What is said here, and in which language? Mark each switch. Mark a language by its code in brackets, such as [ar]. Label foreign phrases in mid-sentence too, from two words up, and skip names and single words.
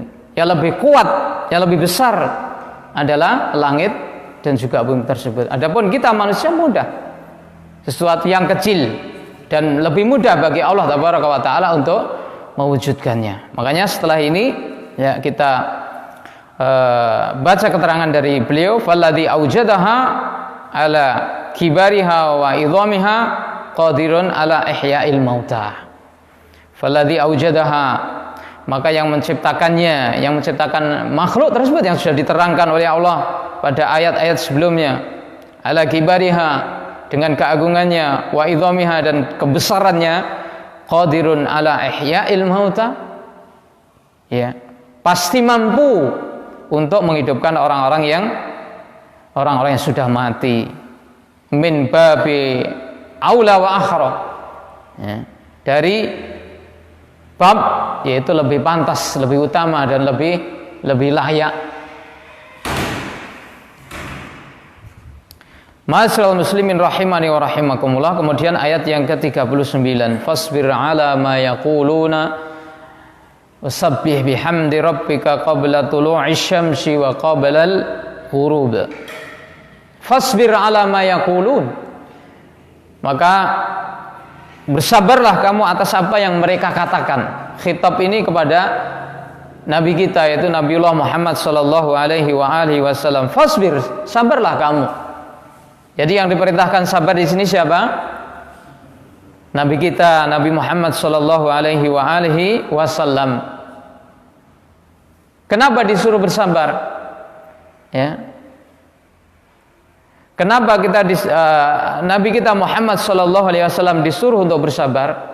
[id] Yang lebih kuat, yang lebih besar adalah langit dan juga bumi tersebut. Adapun kita manusia mudah, sesuatu yang kecil dan lebih mudah bagi Allah [ar] تبارك وتعالى [id] untuk mewujudkannya. Makanya setelah ini ya kita baca keterangan dari beliau, [ar] فالذي أوجدها على كبرها وعظمها قادر على إحياء الموتى. فالذي أوجدها, [id] maka yang menciptakannya, yang menciptakan makhluk tersebut yang sudah diterangkan oleh Allah pada ayat-ayat sebelumnya, [ar] على كبرها, [id] dengan keagungannya, [ar] وعظمها, [id] dan kebesarannya, [ar] قادر على إحياء الموتى, [id] ya, pasti mampu untuk menghidupkan orang-orang yang sudah mati, [ar] من باب أولى وأحرى, [id] ya, dari bab yaitu lebih pantas, lebih utama dan lebih layak. [ar] معاشر المسلمين رحمني ورحمكم الله. [id] Kemudian ayat yang ke-39, [ar] فاصبر على ما يقولون وسبح بحمد ربك قبل طلوع الشمس وقبل الغروب. فاصبر على ما يقولون, [id] maka bersabarlah kamu atas apa yang mereka katakan. Khitab ini kepada Nabi kita, yaitu Nabiullah Muhammad [ar] صلى الله عليه وسلم. [id] Fasbir, sabarlah kamu. Jadi yang diperintahkan sabar di sini siapa? Nabi kita, Nabi Muhammad [ar] صلى الله عليه وسلم. [id] Kenapa disuruh bersabar? Ya. Kenapa Nabi kita Muhammad [ar] صلى الله عليه وسلم [id] disuruh untuk bersabar?